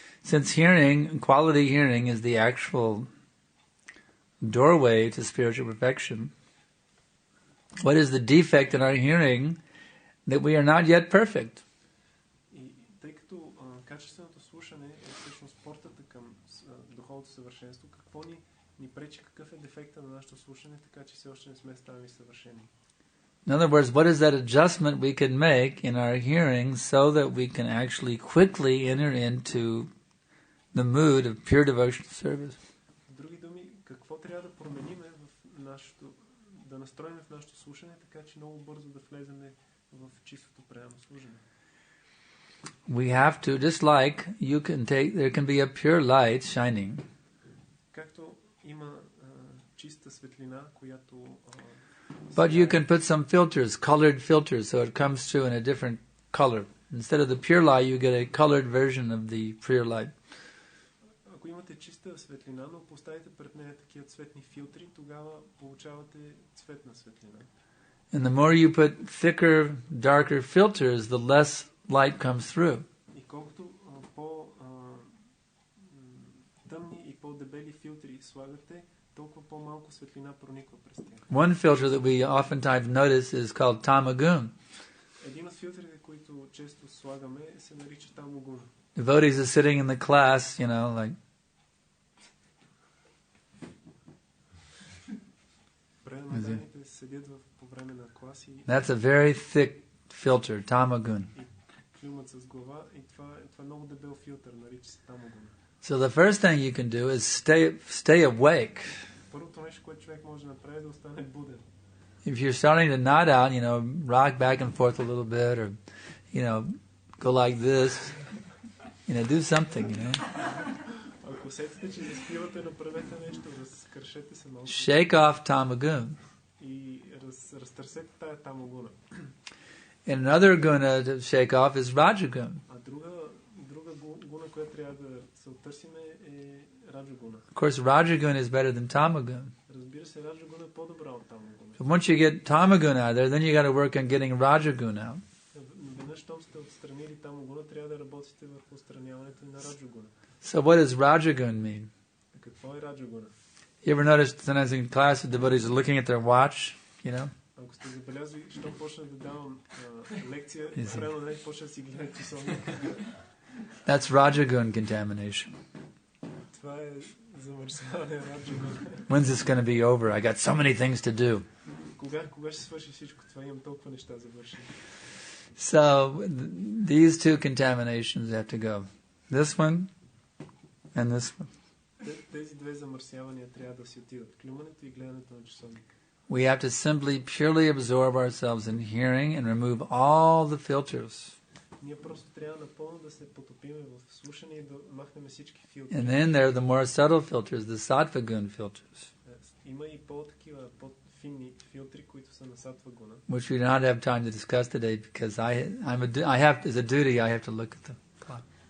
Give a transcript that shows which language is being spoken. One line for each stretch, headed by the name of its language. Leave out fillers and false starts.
English: Since quality hearing is the actual doorway to spiritual perfection, what is the defect in our hearing that we are not yet perfect?
Bulgarian: И тъй като качественото слушане е всъщност портата към духовното съвършенство, какво ни пречи, какъв е дефекта на нашето слушане, така че все още не сме станали съвършени?
English: In other words, what is that adjustment we can make in our hearing so that we can actually quickly enter into the mood of pure devotional service?
Bulgarian: В други думи, какво трябва да променим в нашето, да настроим в нашето слушане, така че много бързо да влезем в чистото преданно служене?
English: We have to, just like you can take, there can be a pure light shining.
Bulgarian: Както има чиста светлина, която
English: But you can put some filters, colored filters, so it comes through in a different color. Instead of the pure light, you get a colored version of the pure light.
Bulgarian: Ако имате чиста светлина, но поставите пред нея такива цветни филтри, тогава получавате цветна светлина.
English: And the more you put thicker, darker filters, the less light comes through.
Bulgarian: И колкото по-тъмни и по-дебели филтри слагате, толкова по-малко светлина прониква през тях.
English: One filter that we oftentimes notice is called tamagun.
Bulgarian: Един от филтрите, които често слагаме, се нарича тамогун.
English: Devotees are sitting in the class, like
Bulgarian: Преданните седят по време на класи.
English: That's a very thick filter, tamagun.
Bulgarian: И клюмат с глава, и това е много дебел филтър, нарича се тамогун.
English: So the first thing you can do is stay awake.
Bulgarian: Първото нещо, което човек може да направи, е да остане буден.
English: If you're starting to nod out, rock back and forth a little bit, or go like this, do something,
Bulgarian: Ако усетите, че заспивате, направете нещо, разкършете се малко.
English: Shake off tamagun.
Bulgarian: И разтърсете тая тамогуна.
English: And another guna to shake off is rajagun.
Bulgarian: А друга гуна, която трябва да се оттърсиме, е раджагуна.
English: Of course, rajagun is better than tamagun.
Bulgarian: Разбира се, раджагуна е по-добра от тамогуна.
English: But once you get tamagun out there, then you got to work on getting rajagun out.
Bulgarian: Веднъж, щом сте отстранили тамогуна, трябва да работите върху отстраняването и на раджагуна.
English: So what does rajagun mean?
Bulgarian: Какво е раджагуна?
English: You ever notice sometimes in class the devotees are looking at their watch,
Bulgarian: Ако сте забелязали, щом почна да давам лекция, време не почна да си гледат часовника.
English: That's rajagun contamination.
Bulgarian: Това е замърсяване раджагуна.
English: When's this going to be over? I got so many things to do.
Bulgarian: Кога ще свърши всичко това? Имам толкова неща за върши.
English: So these two contaminations have to go. This one and this one.
Bulgarian: Тези две замърсявания трябва да си отидат. Клюмането и гледането на часовника.
English: We have to simply purely absorb ourselves in hearing and remove all the filters.
Bulgarian: Ние просто трябва напълно да се потопиме в слушане и да махнем всички филтри.
English: And then there are the more subtle filters, the sattva gun filters.
Bulgarian: Има и по-такива, по-финни филтри, които са на сатва гуна.
English: Which we do not have time to discuss today because I have as a duty I have to look at the clock.